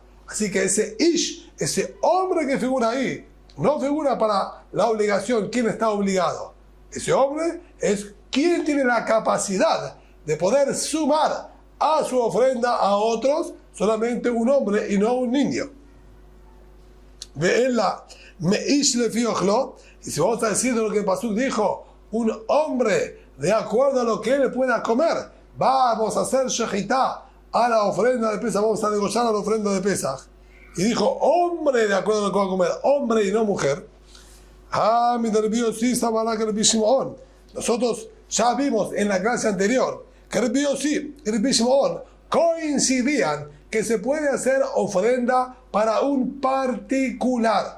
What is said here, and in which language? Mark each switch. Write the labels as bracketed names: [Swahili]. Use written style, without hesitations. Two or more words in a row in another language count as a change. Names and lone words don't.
[Spanish] Así que ese Ish, ese hombre que figura ahí, no figura para la obligación. ¿Quién está obligado? Ese hombre es ¿quién tiene la capacidad de poder sumar a su ofrenda a otros? Solamente un hombre y no un niño. [Hebrew] ואלא מאיש לפי אכלו. [Spanish] Y si vamos a decir de lo que el pasuk dijo, un hombre de acuerdo a lo que él pueda comer, vamos a hacer shechitá a la ofrenda de Pesaj, vamos a degollar a la ofrenda de Pesaj. Y dijo, hombre de acuerdo a lo que va a comer, hombre y no mujer. Nosotros ya vimos en la clase anterior que Rabbi Yossi y Rabbi Shimon coincidían que se puede hacer ofrenda para un particular.